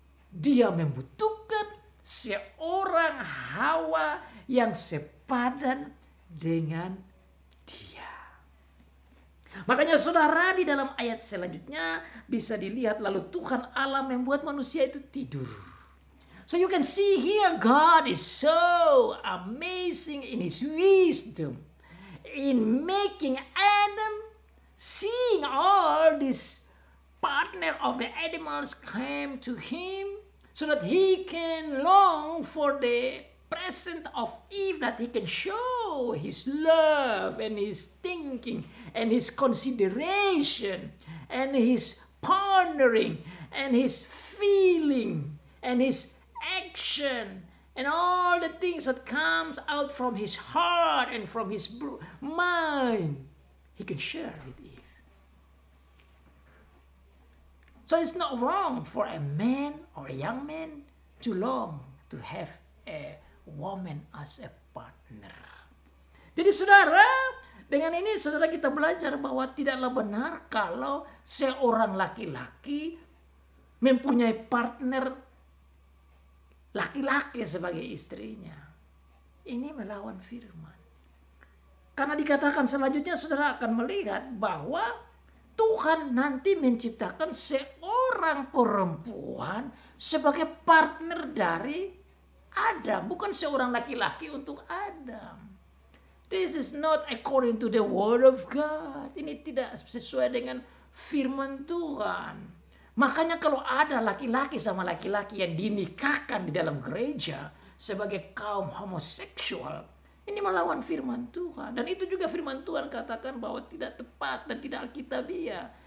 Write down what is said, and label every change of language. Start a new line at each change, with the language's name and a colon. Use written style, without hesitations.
Indonesian: Dia membutuhkan seorang Hawa yang sepadan dengan dia. Makanya saudara, di dalam ayat selanjutnya bisa dilihat, lalu Tuhan Allah membuat manusia itu tidur.
English: So you can see here God is so amazing in his wisdom in making Adam, seeing all this partner of the animals came to him so that he can long for the presence of Eve, that he can show his love and his thinking and his consideration and his pondering and his feeling and his action and all the things that comes out from his heart and from his mind, he can share with Eve. So it's not wrong for a man or a young man to long to have a woman as a partner.
Indonesian: Jadi saudara, dengan ini saudara kita belajar bahwa tidaklah benar kalau seorang laki-laki mempunyai partner laki-laki sebagai istrinya. Ini melawan firman. Karena dikatakan selanjutnya saudara akan melihat bahwa Tuhan nanti menciptakan seorang perempuan sebagai partner dari Adam. Bukan seorang laki-laki untuk Adam.
English: This is not according to the word of God.
Indonesian: Ini tidak sesuai dengan firman Tuhan. Makanya kalau ada laki-laki sama laki-laki yang dinikahkan di dalam gereja sebagai kaum homoseksual, ini melawan firman Tuhan. Dan itu juga firman Tuhan katakan bahwa tidak tepat dan tidak alkitabiah.